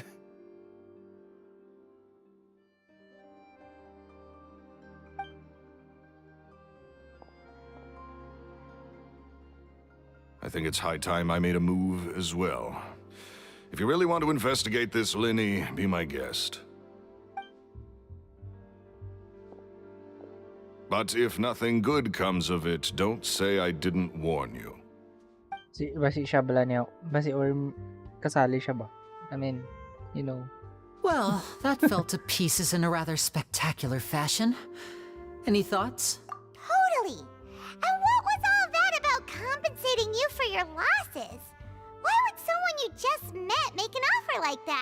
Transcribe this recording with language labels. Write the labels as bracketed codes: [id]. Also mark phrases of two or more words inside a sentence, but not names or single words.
[en] I think it's high time I made a move as well. If you really want to investigate this, Linny, be my guest. But if nothing good comes of it, don't say I didn't warn you. [hil] Basi siya bala niya, basi or kasali siya ba? [en] I mean, you know. Well, that fell to pieces in a rather spectacular fashion. Any thoughts? Totally. And what was all that about compensating you for your losses? Why would someone you just met make an offer like that?